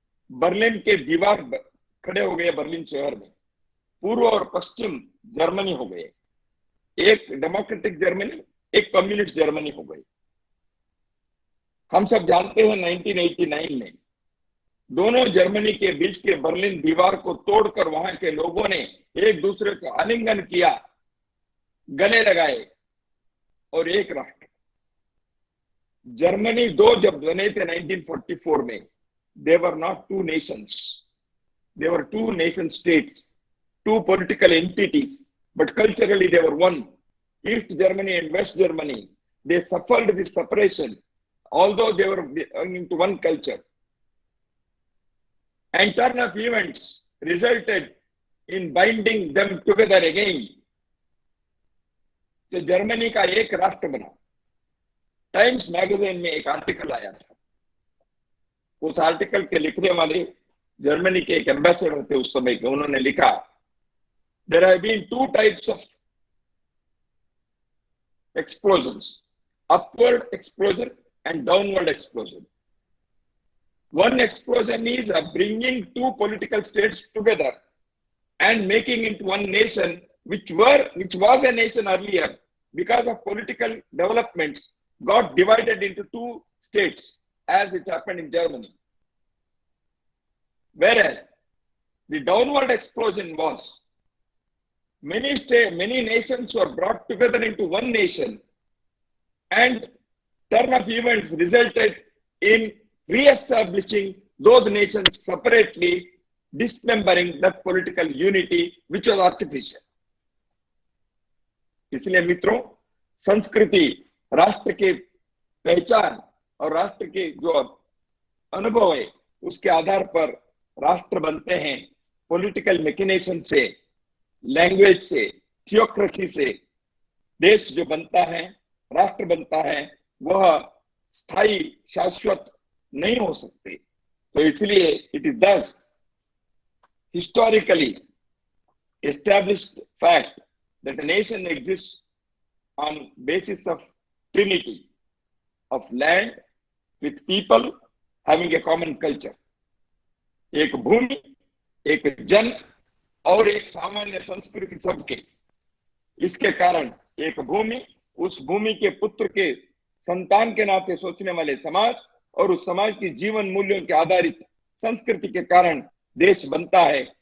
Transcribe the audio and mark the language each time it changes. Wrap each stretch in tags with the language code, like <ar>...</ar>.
<hi>Berlin के दीवार खड़े हो गए बर्लिन शहर में, पूर्व और पश्चिम जर्मनी हो गए, एक डेमोक्रेटिक जर्मनी, एक कम्युनिस्ट जर्मनी हो गई। हम सब जानते हैं 1989 में दोनों जर्मनी के बीच के बर्लिन दीवार को तोड़कर वहां के लोगों ने एक दूसरे को आलिंगन किया, गले लगाए और एक राष्ट्र। जर्मनी दो जब बने थे 1944 में,</hi> <en>they were not two nations, they were two nation states, two political entities, but culturally they were one. East Germany and West Germany, they suffered this separation, although they were belonging to one culture. And turn of events resulted in binding them together again.</en> <hi>तो Germany का एक राष्ट्र बना। Times magazine में एक article आया था। उस आर्टिकल के लिखने वाले जर्मनी के एक एम्बेसडर थे उस समय के। उन्होंने लिखा,</hi> <en>There have been two types of explosions, upward explosion and downward explosion. One explosion is bringing two political states together and making it one nation, which was a nation earlier, because of political developments, got divided into two states, as it happened in Germany. Whereas the downward explosion was many nations were brought together into one nation, and turn of events resulted in re-establishing those nations separately, dismembering that political unity which was artificial.</en> <hi>इसलिए मित्रों, संस्कृति राष्ट्र के पहचान और राष्ट्र के जो अनुभव है उसके आधार पर राष्ट्र बनते हैं। पॉलिटिकल मैकेनिज्म से, लैंग्वेज से, थियोक्रेसी से देश जो बनता है, राष्ट्र बनता है, वह स्थायी शाश्वत नहीं हो सकते। तो इसलिए</hi> <en>It is thus historically established fact that a nation exists on basis of trinity of land with people having a common culture.</en> <hi>एक भूमि, एक जन और एक सामान्य संस्कृति सबके। इसके कारण एक भूमि, उस भूमि के पुत्र के संतान के नाते सोचने वाले समाज और उस समाज की जीवन मूल्यों के आधारित संस्कृति के कारण देश बनता है।</hi>